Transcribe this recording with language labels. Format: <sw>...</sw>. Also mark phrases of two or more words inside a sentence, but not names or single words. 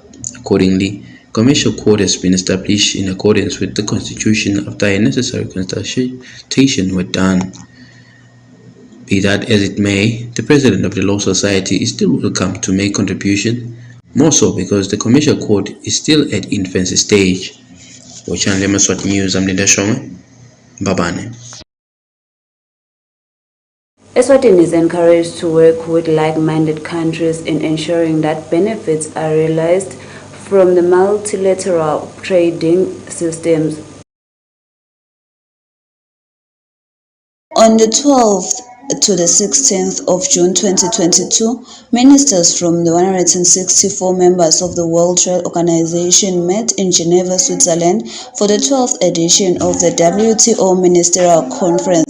<en>Accordingly, commercial court has been established in accordance with the Constitution after a necessary consultation were done. Be that as it may, the President of the Law Society is still welcome to make contribution, more so because the commercial court is still at infancy stage. For Channel Yemaswati News, I'm Linda Shonga. Babane. Eswatini is encouraged to work with like-minded countries in ensuring that benefits are realized from the multilateral trading systems. On the 12th to the 16th of June 2022, ministers from the 164 members of the World Trade Organization met in Geneva, Switzerland for the 12th edition of the WTO Ministerial Conference.</en>